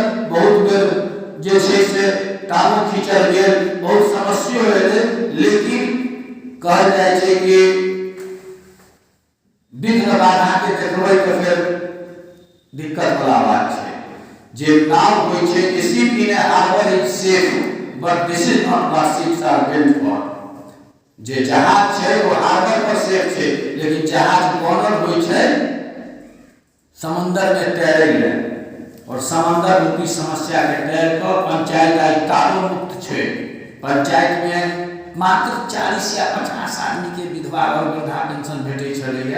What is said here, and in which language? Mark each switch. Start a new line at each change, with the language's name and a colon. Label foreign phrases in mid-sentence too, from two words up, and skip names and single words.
Maithili: बहुत बेर जे छै से टामो खींचल गेल, बहुत समस्या एलै, लेकिन कहल जाइ छै कि विघ्न बाधा के देखबै तऽ फेर दिक्कत वाला बात छै। जे नाव होय छै,
English: Ship in a harbor is safe but this is not what ships are built for.
Maithili: जे जहाज छै वो हार्बर पर सेफ छै, लेकिन जहाज बनल होय छै समुद्र में तैरै लेल। और समंदर रूपी समस्या के तैर कर पंचायत आई तारो मुक्त छै। पंचायत में मात्र 40 या 50 आदमी के विधवा और वृद्धा पेंशन भेटै छलैया।